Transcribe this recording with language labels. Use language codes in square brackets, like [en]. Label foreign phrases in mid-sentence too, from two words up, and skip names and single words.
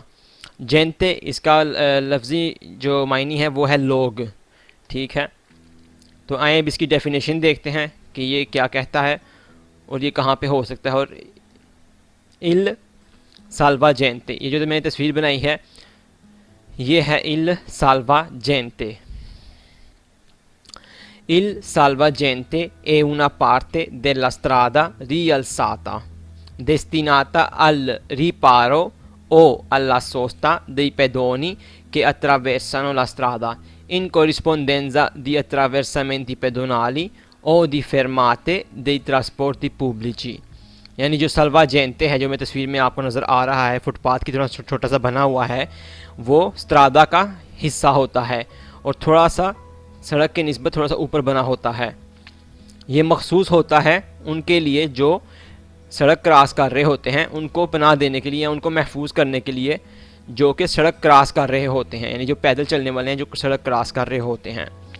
[ur] جینتے اس کا لفظی جو معنی ہے وہ ہے لوگ. ٹھیک ہے. تو آئے اب اس کی ڈیفینیشن دیکھتے ہیں کہ یہ کیا کہتا ہے اور یہ کہاں پہ ہو سکتا ہے. اور [it] il salvagente, [ur] یہ جو میں نے تصویر بنائی ہے یہ ہے [it] il salvagente. Il salvagente è una parte della strada rialzata destinata al riparo o alla sosta dei pedoni che attraversano la strada in corrispondenza di attraversamenti pedonali o di fermate dei trasporti pubblici। [ur] یعنی جو سالواجینتے ہے جو میں تصویر میں آپ کو نظر آ رہا ہے، فٹ پاتھ کی طرح چھوٹا سا بنا ہوا ہے، وہ سٹرادا کا حصہ ہوتا ہے اور تھوڑا سا سڑک کے نسبت تھوڑا سا اوپر بنا ہوتا ہے. یہ مخصوص ہوتا ہے ان کے لیے جو سڑک کراس کر رہے ہوتے ہیں، ان کو پناہ دینے کے لیے یا ان کو محفوظ کرنے کے لیے جو کہ سڑک کراس کر رہے ہوتے ہیں، یعنی جو پیدل چلنے والے ہیں جو سڑک کراس کر رہے ہوتے ہیں.